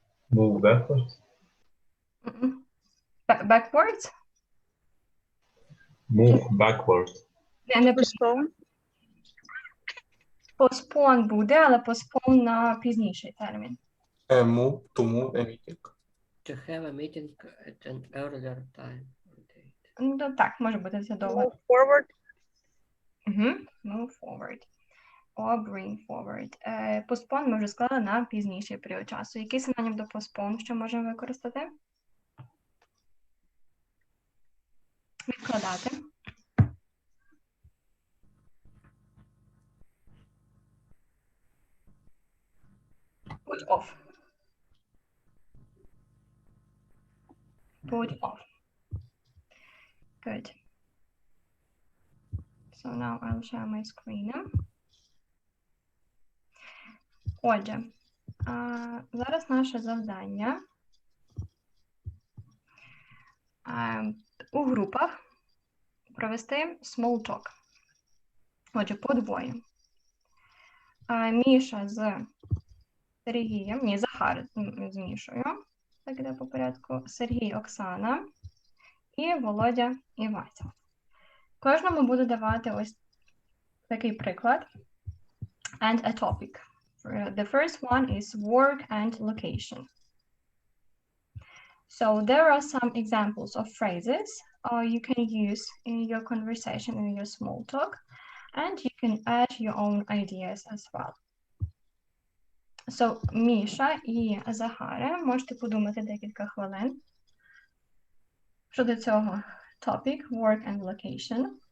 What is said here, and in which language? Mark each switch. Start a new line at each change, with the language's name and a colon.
English: Move backwards. Backwards? Move backward.
Ukrainian: Не
English: Postpone.
Ukrainian: postpone буде, але postpone на пізніший термін.
English: Move to move a meeting. To have a meeting at an earlier time or date.
Ukrainian: Ну, так, може бути це довго.
English: Move forward. Move forward. Or bring forward.
Ukrainian: Postpone ми вже склали на пізніший період часу. Який синонім до postpone, що можемо використати? Відкладати.
English: Put off. Put off. Good. So now I'll share my screen.
Ukrainian: Отже, зараз наше завдання у групах провести small talk. Отже, по двоє. Міша з Сергієм, ні, Захар з Мішою, так іде по порядку, Сергій, Оксана і Володя і Вася. Кожному буду давати ось такий приклад
English: and a topic. The first one is work and location. So there are some examples of phrases you can use in your conversation, in your small talk, and you can add your own ideas as well.
Ukrainian: So, Міша і Захаре, можете подумати декілька хвилин щодо цього topic,
English: work and location.